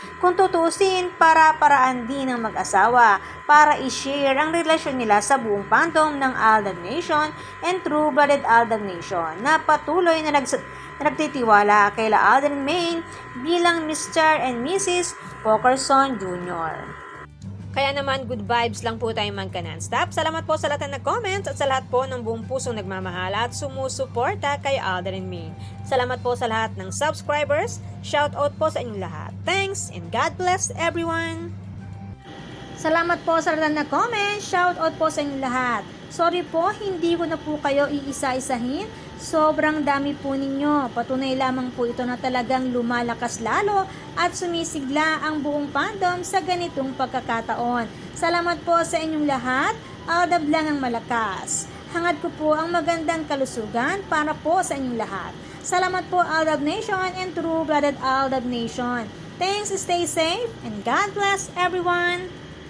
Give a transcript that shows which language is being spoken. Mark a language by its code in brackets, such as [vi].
[tl] Kung tutusin, para-paraan din ng mag-asawa para i-share ang relasyon nila sa buong fandom ng Aldab Nation and True-Blooded Aldab Nation na patuloy na nagtitiwala kay Alden and Maine bilang Mr. and Mrs. Pokerson Jr. Kaya naman, good vibes lang po tayo non-stop. Salamat po sa lahat ng nag-comments at sa lahat po ng buong pusong nagmamahal at sumusuporta kay Alden and Maine. Salamat po sa lahat ng subscribers. Shout out po sa inyong lahat. [en] Thanks and God bless everyone! [tl] Salamat po sa lahat ng nag-comment. Shout out po sa inyong lahat. Sorry po, hindi ko na po kayo iisa-isahin Sobrang dami po ninyo. Patunay lamang po ito na talagang lumalakas lalo at sumisigla ang buong fandom sa ganitong pagkakataon. Salamat po sa inyong lahat. Aldab lang ang malakas. Hangad ko po ang magandang kalusugan para po sa inyong lahat. Salamat po Aldab Nation and True-Blooded Aldab Nation. [en] Thanks, stay safe, and God bless everyone!